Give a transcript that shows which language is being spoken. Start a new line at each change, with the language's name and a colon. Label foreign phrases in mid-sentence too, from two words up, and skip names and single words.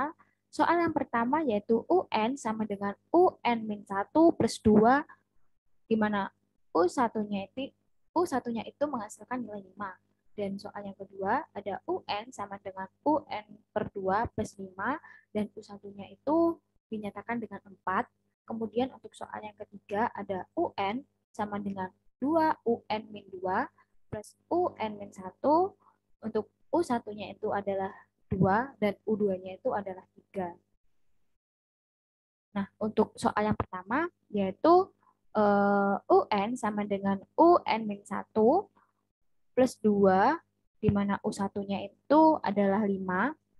Indonesian: Soal yang pertama yaitu UN sama dengan UN-1 plus 2, di mana U1-nya itu menghasilkan nilai 5. Dan soal yang kedua ada UN sama dengan UN per 2 plus 5, dan U1-nya itu dinyatakan dengan 4. Kemudian untuk soal yang ketiga ada UN sama dengan 2 UN min 2 plus UN min 1. Untuk U1-nya itu adalah 2 dan U2-nya itu adalah 3. Nah, untuk soal yang pertama yaitu UN sama dengan UN-1 plus 2, di mana U1-nya itu adalah 5.